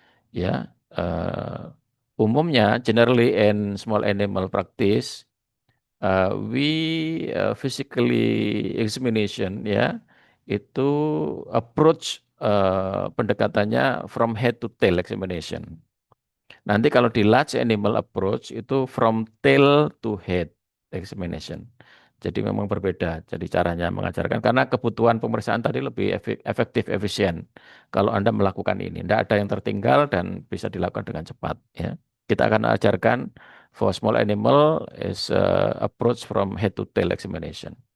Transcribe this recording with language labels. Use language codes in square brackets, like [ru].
[en] Ya, umumnya generally in small animal practice we physically examination ya itu approach pendekatannya from head to tail examination. [id] Nanti kalau di [en] large animal approach itu from tail to head examination. [id] Jadi memang berbeda. Jadi caranya mengajarkan karena kebutuhan pemeriksaan tadi lebih efektif, efisien. Kalau Anda melakukan ini, tidak ada yang tertinggal dan bisa dilakukan dengan cepat. Ya. Kita akan ajarkan [en] for small animal is approach from head to tail examination.